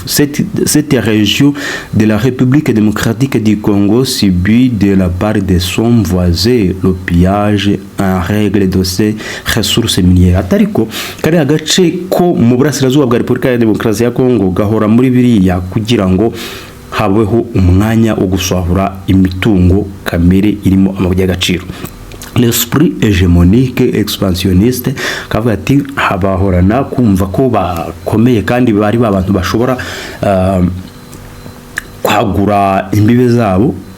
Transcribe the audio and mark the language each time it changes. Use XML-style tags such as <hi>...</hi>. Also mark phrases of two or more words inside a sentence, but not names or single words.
<fr>Cette région de la République démocratique du Congo subit de la part de son voisin le pillage en règle de ses ressources minières.</fr> <rw>Atariko kari agace ko mu burasirazuba bwa Repubulika ya Demokarasi ya Congo gahora muri biriya kugira ngo habeho umwanya wo gusahura imitungo kamere irimo amabuye y'agaciro.</rw> <fr>L'esprit hégémonique expansionniste</fr> <rw>kavuga ati habahorana kumva ko bakomeye kandi bari babantu bashobora kwagura imbibe zabo.</rw>